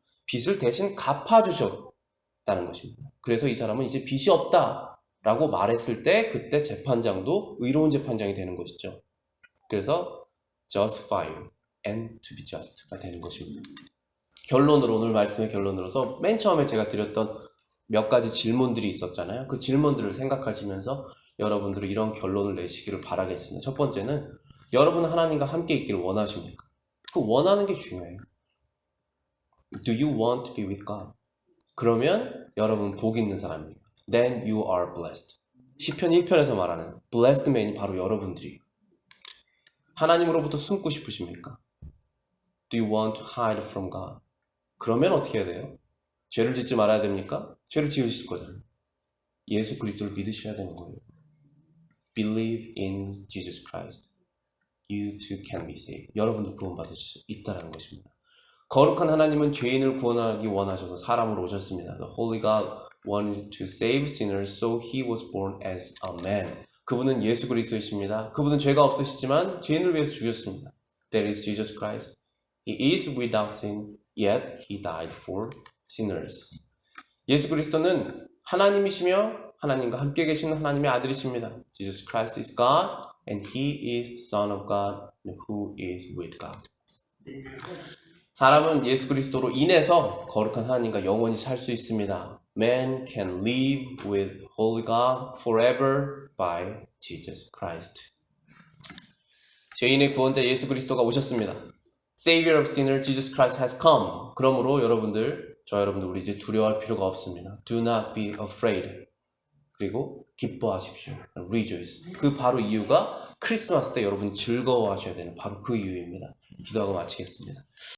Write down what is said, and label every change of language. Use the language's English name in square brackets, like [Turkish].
[Korean] 빚을 대신 갚아주셨다는 것입니다. 그래서 이 사람은 이제 빚이 없다 라고 말했을 때 그때 재판장도 의로운 재판장이 되는 것이죠. 그래서 [English] justify and to be just [Korean] 가 되는 것입니다. 결론으로 오늘 말씀의 결론으로서 맨 처음에 제가 드렸던 몇 가지 질문들이 있었잖아요. 그 질문들을 생각하시면서 여러분들이 이런 결론을 내시기를 바라겠습니다. 첫 번째는 여러분은 하나님과 함께 있기를 원하십니까? 그 원하는 게 중요해요. [English] Do you want to be with God? [Korean] 그러면 여러분 복 있는 사람이에요. [English] Then you are blessed. [Korean] 시편 1편에서 말하는 blessed man이 바로 여러분들이에요. 하나님으로부터 숨고 싶으십니까? [English] Do you want to hide from God? [Korean] 그러면 어떻게 해야 돼요? 죄를 짓지 말아야 됩니까? 죄를 지으실 거잖아요. 예수 그리스도를 믿으셔야 되는 거예요. [English] Believe in Jesus Christ. You too can be saved. [Korean] 여러분도 구원받을 수 있다는 것입니다. 거룩한 하나님은 죄인을 구원하기 원하셔서 사람으로 오셨습니다. [English] The Holy God wanted to save sinners, so He was born as a man. [Korean] 그분은 예수 그리스도이십니다. 그분은 죄가 없으시지만 죄인을 위해서 죽으셨습니다. [English] That is Jesus Christ. He is without sin, yet He died for sinners. [Korean] 예수 그리스도는 하나님이시며 하나님과 함께 계시는 하나님의 아들이십니다. [English] Jesus Christ is God and He is the Son of God who is with God. [Korean] 사람은 예수 그리스도로 인해서 거룩한 하나님과 영원히 살 수 있습니다. [English] Man can live with Holy God forever by Jesus Christ. [Korean] 죄인의 구원자 예수 그리스도가 오셨습니다. [English] Savior of sinners, Jesus Christ has come. [Korean] 그러므로 저와 여러분들 우리 이제 두려워할 필요가 없습니다. [English] Do not be afraid. [Korean] 그리고 기뻐하십시오. [English] Rejoice. [Korean] 그 바로 이유가 크리스마스 때 여러분이 즐거워하셔야 되는 바로 그 이유입니다. 기도하고 마치겠습니다.